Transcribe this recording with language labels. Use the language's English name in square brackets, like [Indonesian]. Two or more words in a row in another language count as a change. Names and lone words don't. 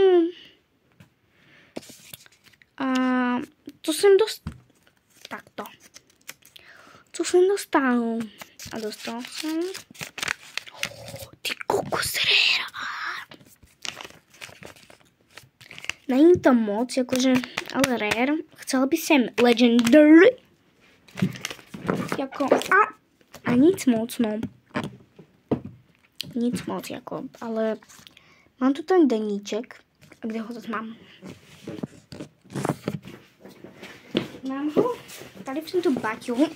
[Slovak] A to som takto. Co som dostal? A dostal som ty kokos rare. [Czech] Není to moc, akože, ale rare. [Slovak] Chcela by som legendary. [Czech] Jako, a nic moc, no. Nic moc, jako, ale mám tu ten deníček. A kde ho to mám? Mám ho tady v tomto baťu.